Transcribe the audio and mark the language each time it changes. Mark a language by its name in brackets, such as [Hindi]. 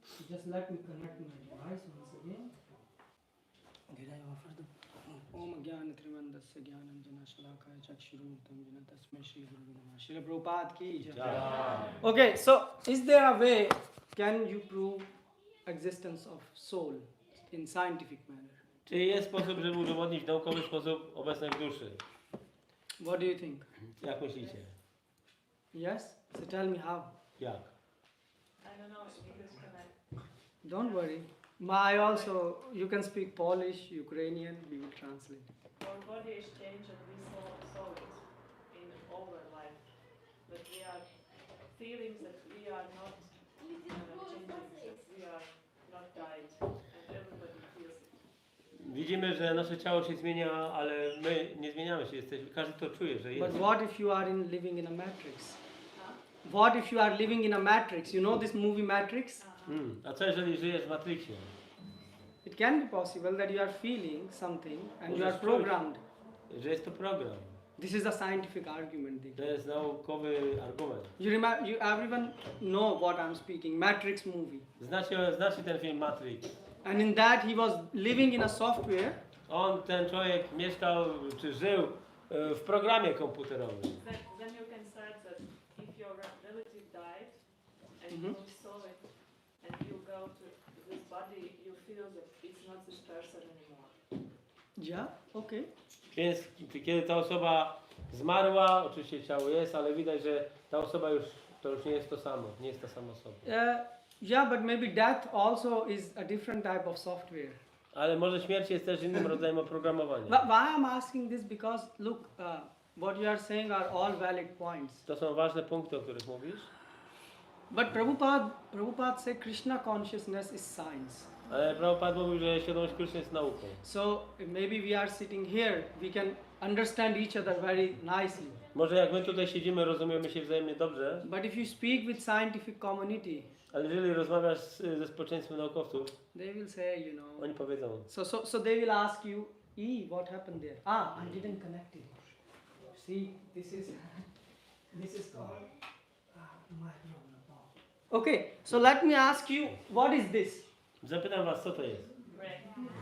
[English] Just let me connect my device once again. Did I offer the [Sanskrit] Om Jnana Trivandasya Jnanam Jana Shalakaya Chakshurumutam Jana Tasmai Shri Guru Namah Śrīla Prabhupāda ki jai. [English] Okay, so is there a way can you prove existence of soul in scientific manner? [Polish] Czy jest sposób, żeby udowodnić w naukowy sposób obecność duszy? [English] What do you think? [Polish] Jak myślicie? [English] Yes? So tell me how. [Polish] Jak? [English] I don't know, because Don't worry. I also, you can speak Polish, Ukrainian, we will translate. our body is changed and we saw it in our life. But we are feelings that we are not changing, that we are not died. And everybody feels it. [Polish] Widzimy, że nasze ciało się zmienia, ale my nie zmieniamy się. Każdy to czuje, że [English] But [Polish] jest. [English] what if you are living in a matrix? What if you are living in a matrix? You know this movie Matrix? [Polish] A co jeżeli żyjesz w Matrixie? [English] It can be possible that you are feeling something and you are programmed. [Polish] Że jest to program. [English] This is a scientific argument. [Polish] To jest naukowy argument. [English] Everyone know what I'm speaking. Matrix movie. [Polish] Znacie ten film Matrix. [English] And in that he was living in a software. [Polish] Ten człowiek mieszkał, czy żył w programie komputerowym. [English] Then you can start that if your relative died and you saw it and you go to this body, you feel that it's not this person anymore. Yeah, okay. [Polish] Więc kiedy ta osoba zmarła, oczywiście ciało jest, ale widać, że ta osoba to już nie jest to samo, nie jest ta sama osoba. [English] Yeah, but maybe death also is a different type of software. [Polish] Ale może śmierć jest też innym rodzajem oprogramowania. [English] Why I'm asking this because look, what you are saying are all valid points. [Polish] To są ważne punkty, o których mówisz. [English] But Prabhupada said Krishna consciousness is science. [Polish] Ale Prabhupada mówił, że świadomość Kryszny jest nauką. [English] So maybe we are sitting here, we can understand each other very nicely. [Polish] Może jak my tutaj siedzimy, rozumiemy się wzajemnie dobrze. [English] But if you speak with scientific community, [Polish] Ale jeżeli rozmawiasz ze społeczeństwem naukowców, [English] they will say, you know. [Polish] oni powiedzą. [English] So they will ask you, what happened there? I didn't connect it. See, this is called my problem. Okay, so let me ask you, what is this? [Polish] Zapytam was, co to jest? [English] Brain.